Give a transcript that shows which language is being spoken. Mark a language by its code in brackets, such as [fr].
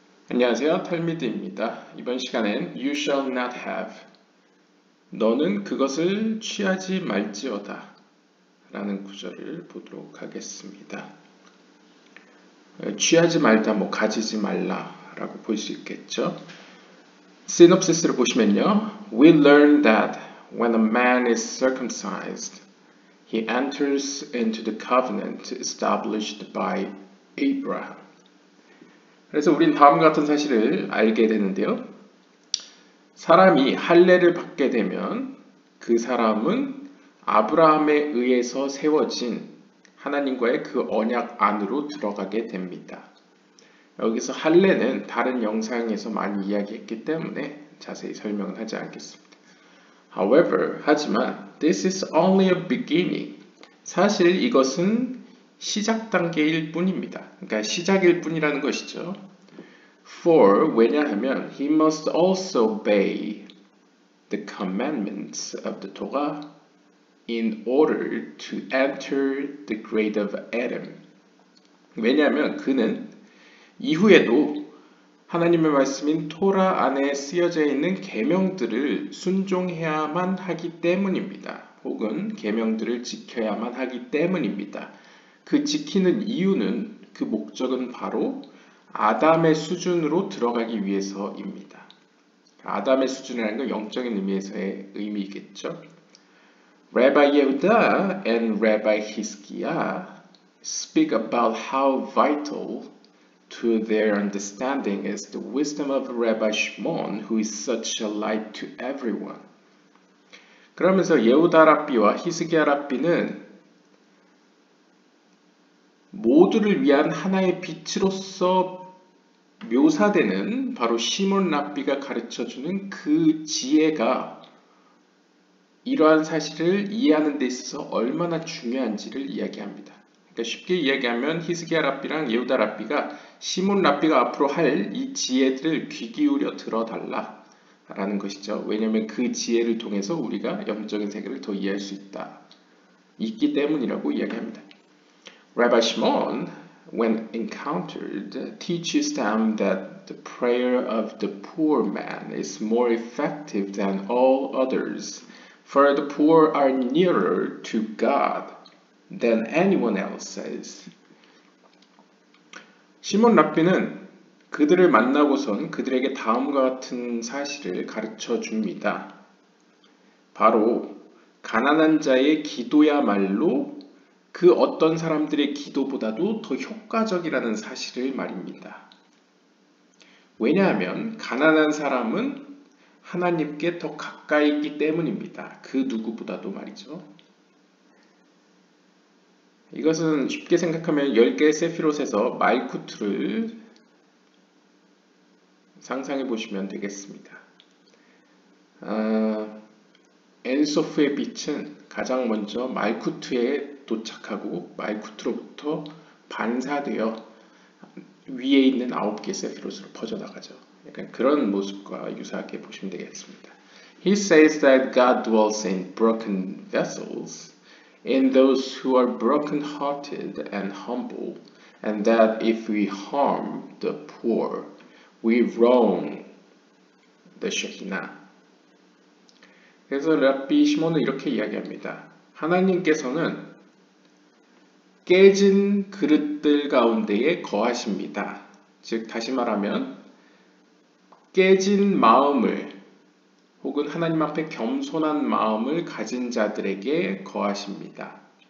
[ko] 안녕하세요, 탈미드입니다. 이번 시간엔 [en] You shall not have, [ko] 너는 그것을 취하지 말지어다 라는 구절을 보도록 하겠습니다. 취하지 말다, 가지지 말라 라고 볼 수 있겠죠. 시놉시스를 보시면요, [en] We learn that when a man is circumcised, he enters into the covenant established by Abraham. [ko] 그래서 우린 다음과 같은 사실을 알게 되는데요. 사람이 할례를 받게 되면 그 사람은 아브라함에 의해서 세워진 하나님과의 그 언약 안으로 들어가게 됩니다. 여기서 할례는 다른 영상에서 많이 이야기했기 때문에 자세히 설명은 하지 않겠습니다. 하지만 [en] this is only a beginning. [ko] 사실 이것은 시작 단계일 뿐입니다. 그러니까 시작일 뿐이라는 것이죠. [en] For, [ko] 왜냐하면 [en] he must also obey the commandments of the Torah in order to enter the grade of Adam. [ko] 왜냐하면 그는 이후에도 하나님의 말씀인 토라 안에 쓰여져 있는 계명들을 순종해야만 하기 때문입니다. 혹은 계명들을 지켜야만 하기 때문입니다. 그 지키는 이유는, 그 목적은 바로 아담의 수준으로 들어가기 위해서입니다. 아담의 수준이라는 건 영적인 의미에서의 의미겠죠. [en] Rabbi Yehuda and Rabbi Hizkiah speak about how vital to their understanding is the wisdom of Rabbi Shimon, who is such a light to everyone. [ko] 그러면서 예후다 랍비와 히스기야 랍비는 모두를 위한 하나의 빛으로서 묘사되는 바로 시몬 랍비가 가르쳐주는 그 지혜가 이러한 사실을 이해하는 데 있어서 얼마나 중요한지를 이야기합니다. 그러니까 쉽게 이야기하면 히스기야 랍비랑 예후다 랍비가 시몬 랍비가 앞으로 할 이 지혜들을 귀 기울여 들어달라 라는 것이죠. 왜냐하면 그 지혜를 통해서 우리가 영적인 세계를 더 이해할 수 있기 때문이라고 이야기합니다. [en] Rabbi Shimon, when encountered, teaches them that the prayer of the poor man is more effective than all others, for the poor are nearer to God than anyone else is. [ko] 시몬 랍비는 그들을 만나고선 그들에게 다음과 같은 사실을 가르쳐 줍니다. 바로 가난한 자의 기도야말로 그 어떤 사람들의 기도보다도 더 효과적이라는 사실을 말입니다. 왜냐하면 가난한 사람은 하나님께 더 가까이 있기 때문입니다. 그 누구보다도 말이죠. 이것은 쉽게 생각하면 10개의 세피롯에서 말쿠트를 상상해 보시면 되겠습니다. 엔소프의 빛은 가장 먼저 말쿠트에 도착하고 말쿠트로부터 반사되어 위에 있는 9개의 세피롯으로 퍼져나가죠. 약간 그런 모습과 유사하게 보시면 되겠습니다. [en] He says that God dwells in broken vessels, in those who are broken-hearted and humble, and that if we harm the poor, we wrong the Shekinah. [ko] 그래서 랍비 시몬은 이렇게 이야기합니다. 하나님께서는 깨진 그릇들 가운데에 거하십니다. 즉 다시 말하면 깨진 마음을 혹은 하나님 앞에 겸손한 마음을 가진 자들에게 거하십니다.